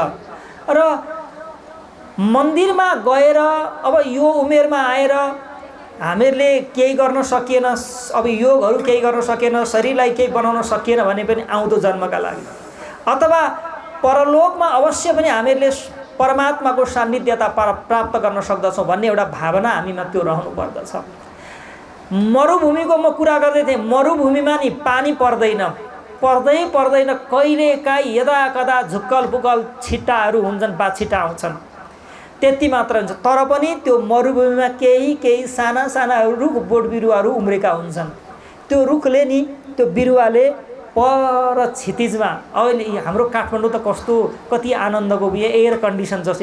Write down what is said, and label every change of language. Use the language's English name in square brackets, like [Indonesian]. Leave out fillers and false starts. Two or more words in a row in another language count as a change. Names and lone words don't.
[Nepali] र मन्दिरमा गएर अब यो उमेरमा आएर हामीहरूले केही गर्न सकिएन, अब योगहरू केही गर्न सकिएन, शरीरलाई केही बनाउन सकिएन भने पनि आउँदो जन्मका लागि अथवा परलोकमा अवश्य पनि हामीहरूले परमात्माको सान्निध्यता प्राप्त गर्न सक्दछौँ भन्ने एउटा भावना हामीमा त्यो रहनु पर्दछ। मरुभूमिको म कुरा गर्दै थिएँ। मरुभूमिमा नि पानी पर्दैन, कहिलेकाहीँ यदा कदा झुक्कल पुक्कल छिट्टाहरू हुन्छन्, बाछिट्टा आउँछन्, त्यति मात्र हुन्छ। तर पनि त्यो मरुभूमिमा केही साना साना रुख बोट बिरुवाहरू उम्रेका हुन्छन्। त्यो रुखले नि, त्यो बिरुवाले पर क्षितिजमा, अहिले हाम्रो काठमाडौँ त कति आनन्दको [English] air condition [Nepali] जस्तो।